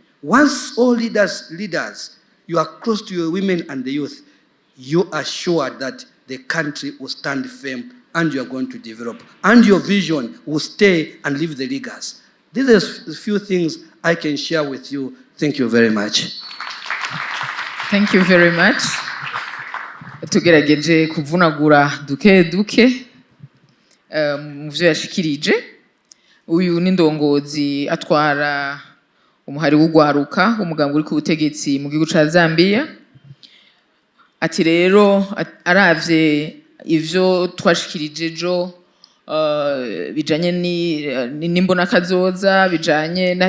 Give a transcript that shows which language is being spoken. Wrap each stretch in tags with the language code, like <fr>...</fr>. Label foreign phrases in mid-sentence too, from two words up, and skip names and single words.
<en>Once all leaders, you are close to your women and the youth, you are sure that the country will stand firm and you are going to develop. And your vision will stay and leave the leaders. These are a few things I can share with you. Thank you very much. Thank you very much.</en> <rn>Tugerageje kuvunagura duke mu byo yashikirije. Uyu ni ndongozi atwara umuhari w'ugwaruka umugambwe uri ku butegetsi mu gihugu ca Zambia. Ati rero aravye ivyo twashikirije jo bijanye n'imbona kazoza bijanye naho</rn>